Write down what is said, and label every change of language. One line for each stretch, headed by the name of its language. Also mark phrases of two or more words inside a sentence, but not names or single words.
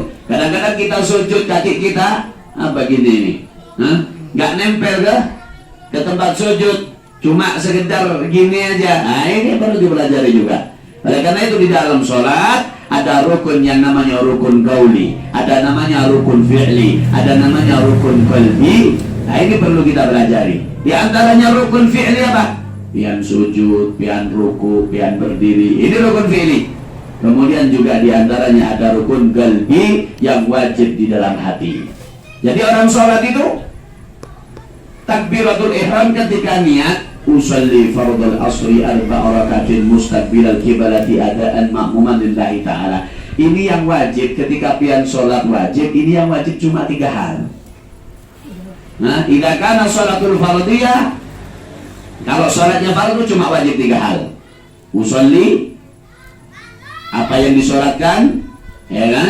Indonesian: Kadang-kadang kita sujud kaki kita begini ini, gak nempel ke tempat sujud, cuma sekedar gini aja. Nah, ini perlu dipelajari juga. Oleh karena itu di dalam sholat ada rukun yang namanya rukun qauli, ada namanya rukun fi'li, ada namanya rukun qalbi. Nah, ini perlu kita pelajari. Di antaranya rukun fi'li apa? Pian sujud, pian ruku, pian berdiri. Ini rukun fi'li. Kemudian juga di antaranya ada rukun qalbi yang wajib di dalam hati. Jadi orang sholat itu takbiratul ihram ketika niat
Arabic: أصلي فرض العصر أربع ركعات مستقبل القبلة أداء مأموما لله تعالى.
Indonesian: Ini yang wajib ketika pian sholat wajib. Ini yang wajib cuma 3 hal. Nah,
Arabic: إذا كان الصلاة الفردية,
Indonesian: kalau sholatnya fardu cuma wajib 3 hal. Usalli, apa yang disolatkan, ya kan?